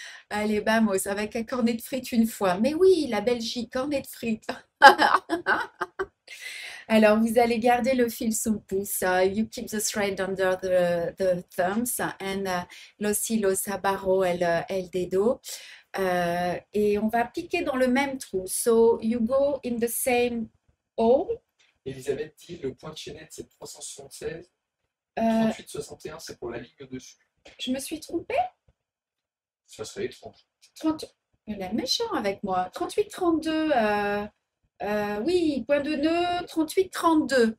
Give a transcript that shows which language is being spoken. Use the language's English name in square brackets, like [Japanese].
[French] Allez, vamos, avec un cornet de frites une fois. Mais oui, la Belgique, cornet de frites. Alors, vous allez garder le fil sous le pouce. [English] You keep the thread under the thumbs [French] and [Spanish] los hilos abajo el dedo. [French] Et on va piquer dans le même trou. [English] So, you go in the same hole. [French] Elisabeth dit le point de chaînette c'est 376. Euh, 38-61 c'est pour la ligne au-dessus. je me suis trompée. Ça serait étrange. 30... Il est méchant avec moi. 38-32. Oui, point de nœud, 38-32.